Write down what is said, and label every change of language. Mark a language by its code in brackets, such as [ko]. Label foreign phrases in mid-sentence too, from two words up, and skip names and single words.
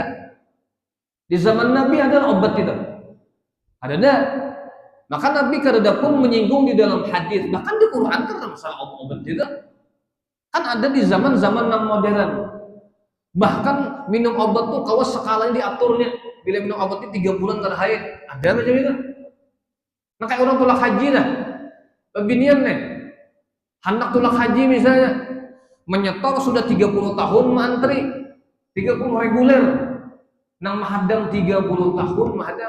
[id] Di zaman Nabi ada obat itu. Ada enggak? Maka Nabi kada pun menyinggung di dalam hadis, bahkan di Quran kan masalah obat juga. Kan ada di zaman-zaman yang modern. Bahkan minum obat tuh kawas skalanya diaturnya. Bila minum obat itu 3 bulan kada haid. Ada macam itu. Nah kayak orang tolak haji dah. [bjn] Bebinian nih. [id] Hendak tolak haji misalnya, menyetor sudah 30 tahun mantri, 30 reguler. [bjn] Nang mahadang 30 tahun mahadang.